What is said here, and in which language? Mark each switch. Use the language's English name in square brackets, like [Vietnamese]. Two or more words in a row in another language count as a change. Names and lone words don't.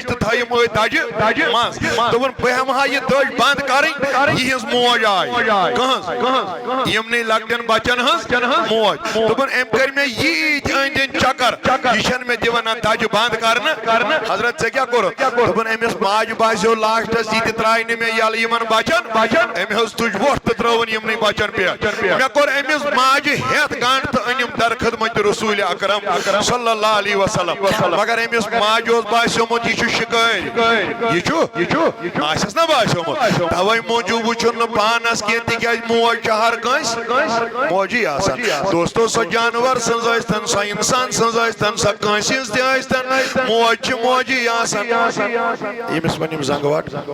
[Kashmiri] تہٕ تھٲیِم أتھۍ دَجہِ منٛز دوٚپُن بہٕ ہٮ۪مہٕ ہا یہِ دٔج بنٛد کرٕنۍ یِہٕنٛز موج آیہِ کٕہٕنٛز یِمنٕے لۄکٹٮ۪ن بچن ہٕنٛز موج دوٚپُن أمۍ کٔرۍ مےٚ ییٖتۍ أنٛدۍ أنٛدۍ چکر یہِ چھنہٕ مےٚ دِوان نہ دَجہِ بنٛد کرنہٕ حضرت ژےٚ کیٛاہ کوٚرُتھ دوٚپُن أمِس ماجہِ باسیو لاسٹس یہِ تہِ ترٛایہِ نہٕ مےٚ یلہٕ یِمن بچن أمۍ حظ تُج وۄٹھ تہٕ ترٛٲوٕن یِمنٕے بچن پٮ۪ٹھ مےٚ کوٚر أمِس ماجہِ ہٮ۪تھ گنٛڈ تہٕ أنِم در خدمت رسول اکرم [Arabic] صلی اللہ علیہ وسلم [Kashmiri] مگر أمِس ماجہِ اوس باسیومُت یہِ چھُ شِکٲرۍ یہِ چھُ آسٮ۪س نا باسیومُت توے موٗجوٗب وٕچھُن نہٕ پانس کینٛہہ تِکیٛازِ موج چھِ ہر کٲنٛسہِ موجی آسان دوستو سۄ جانور سٕنٛز ٲسۍتن سۄ انسان سٕنٛز ٲسۍتن سۄ کٲنٛسہِ ہٕنٛز تہِ ٲسۍتن موج چھِ موجی آسان ییٚمِس وۄنۍ یِم زنٛگہٕ وٹ